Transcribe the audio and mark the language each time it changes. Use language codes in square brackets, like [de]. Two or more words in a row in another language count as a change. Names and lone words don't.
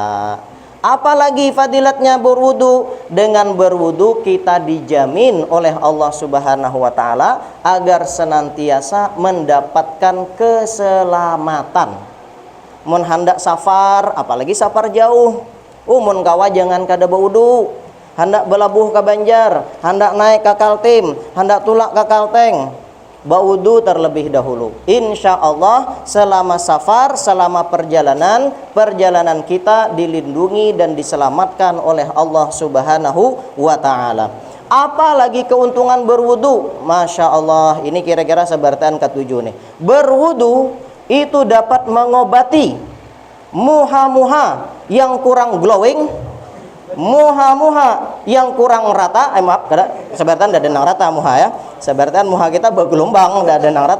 [id] Apalagi fadilatnya berwudu. Dengan berwudu kita dijamin oleh Allah [ar] Subhanahu wa taala [id] agar senantiasa mendapatkan keselamatan. [bjn] Mun hendak safar, apalagi safar jauh, mun kawa jangan kada berwudu. [id] Hendak belabuh ke Banjar, hendak naik ke Kaltim, hendak tulak ke Kalteng, berwudu terlebih dahulu. Insya Allah selama safar, selama perjalanan kita dilindungi dan diselamatkan oleh Allah [ar] Subhanahu wa ta'ala. [id] Apalagi keuntungan berwudu, Masya Allah. Ini kira-kira sebartan ketujuh nih. Berwudu itu dapat mengobati muha-muha yang kurang glowing, muha-muha yang kurang rata. [bjn] Maaf, kada sebartan ada nang rata muha ya. Sebartan muha kita bergelombang, ndak ada nang rata.